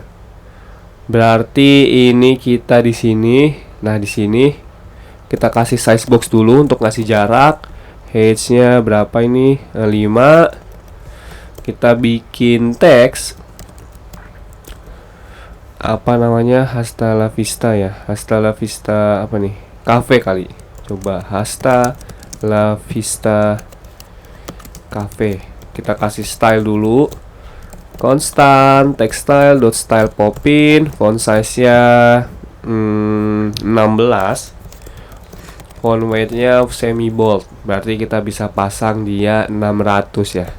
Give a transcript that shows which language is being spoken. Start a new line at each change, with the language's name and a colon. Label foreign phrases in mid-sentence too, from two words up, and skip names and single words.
Indonesian: Berarti ini kita di sini. Nah, di sini kita kasih
English: size box
Indonesian: dulu untuk ngasih jarak. Height-nya berapa ini? 5. Kita bikin teks. Apa namanya? Hasta la vista ya. Hasta la vista apa nih? Cafe kali. Coba Hasta la vista cafe. Kita kasih style dulu.
English: Constant text style dot style popin. Font size-
Indonesian: nya 16.
English: Font weight-
Indonesian: nya
English: semi bold.
Indonesian: Berarti kita bisa pasang dia 600 ya.